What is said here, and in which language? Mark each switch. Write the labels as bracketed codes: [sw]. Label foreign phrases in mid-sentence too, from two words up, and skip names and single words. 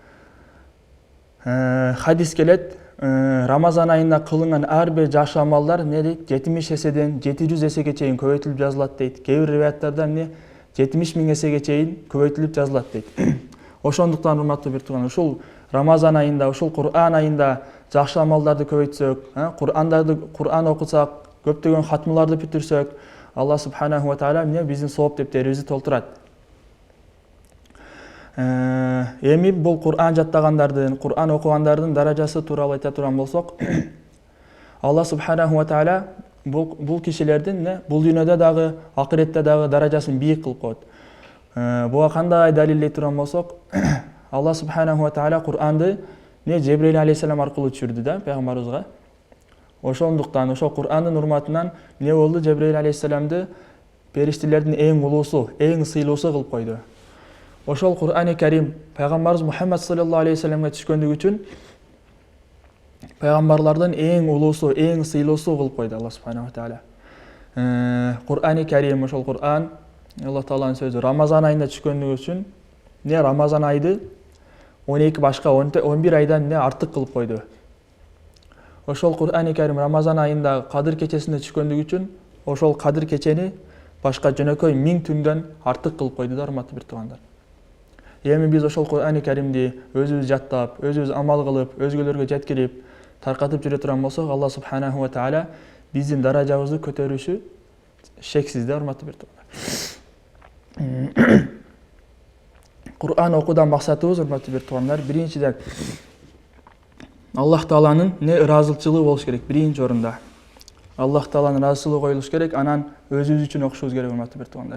[ky] Хадис келет, Рамазан айында кылынган ар бир жакшы амалдар дейт, 70 эседен 700 эсеге чейин көбөйтүлүп жазылат дейт. Кээ бир риwаяттарда 70 000 эсеге чейин көбөйтүлүп жазылат дейт. Ошондуктан урматтуу бир туугандар, ушул Рамазан айында, ушул Кур'ан айында жакшы амалдарды көбөйтсөк, Кур'ан окусак, көптөгөн хатмаларды бүтүрсөк, Алла [ar] سبحانه وتعالى [ky] биздин сооп дептерибизди толтурат. Эми бул Кур'ан жаттагандардын, Кур'ан окугандардын даражасы тууралуу айта турган болсок, Алла [ar] سبحانه وتعالى [ky] бул кишилердин бул дүйнөдө дагы, акыретте дагы даражасын бийик кылып коет. Буга кандай далилдей турган болсок, Алла [ar] سبحانه وتعالى [ky] Кур'анды Жебрейил алейхиссалам аркылуу түшүрдү да пайгамбарыбызга. Ошондуктан ошол Кур'андын урматынан болду, Жебрейил алейхиссаламды периштелердин эң улуусу, эң сыйлуусу кылып койду. Ошол Кур'ани Карим пайгамбарыбыз Мухаммад [ar] صلى الله عليه وسلم [ky] түшкөндүгү үчүн пайгамбарлардын эң улуусу, эң сыйлуусу кылып койду Алла [ar] سبحانه وتعالى. [ky] Кур'ани Карим, ошол Кур'ан Алла Тааланын сөзү Рамазан айында түшкөндүгү үчүн Рамазан айды 12 башка 11 айдан артык кылып койду. Ошол Кур'ани Карим Рамазан айында Кадыр кечесинде түшкөндүгү үчүн ошол Кадыр кечени башка жөнөкөй 1000 түндөн артык кылып койду да, урматтуу бир туугандар. Эми биз ошол Кур'ани Каримди өзүбүз жаттап, өзүбүз амал кылып, өзгөлөргө жеткирип, таркатып жүрө турган болсок, Алла [ar] سبحانه وتعالى [ky] биздин даражабызды көтөрүшү шексиз да, урматтуу бир туугандар. Кур'ан окуудан максатыбыз, урматтуу бир туугандар, биринчиден Аллах Тааланын ыраазычылыгы болуш керек. Биринчи орунда Аллах Тааланын ыраазычылыгы коюлуш керек, анан өзүбүз үчүн окушубуз керек, урматтуу бир туугандар.